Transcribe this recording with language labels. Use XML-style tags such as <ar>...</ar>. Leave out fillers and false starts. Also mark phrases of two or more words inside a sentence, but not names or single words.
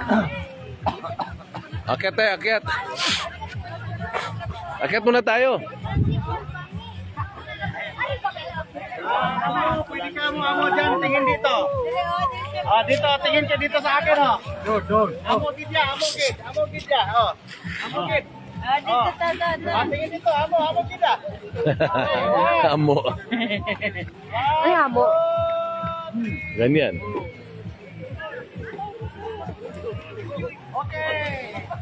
<tl>Akyat tayo, akyat. Akyat muna tayo. Pwede ka mo dyan, tingin dito. Dito, tingin ka dito sa akin, oh. Doon.</tl> <hil>Amo gid ya. Oh. Amo gid.</hil> <tl>Tingin dito,</tl> <hil>amo gid ya. Amo. Ay, amo.</hil> <tl>Ganyan. Okay.</tl>